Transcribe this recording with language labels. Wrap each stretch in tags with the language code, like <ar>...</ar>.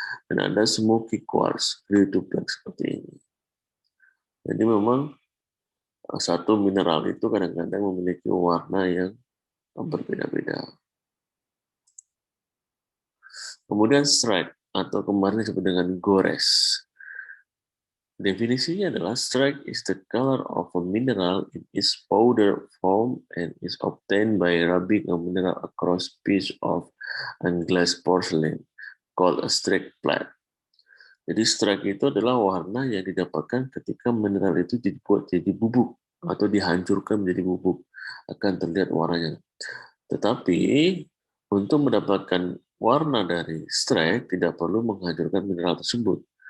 <id>Dan ada smoky quartz,</id> <en>grey to black</en> <id>seperti ini. Jadi memang satu mineral itu kadang-kadang memiliki warna yang berbeda-beda. Kemudian strike, atau kemarin disebut dengan gores. Definisinya adalah</id> <en>strike is the color of a mineral in its powder form and is obtained by rubbing a mineral across piece of glass porcelain called a strike plate.</en> <id>Jadi strike itu adalah warna yang didapatkan ketika mineral itu dibuat jadi bubuk atau dihancurkan menjadi bubuk, akan terlihat warnanya. Tetapi untuk mendapatkan warna dari strike tidak perlu menghancurkan mineral tersebut.</id>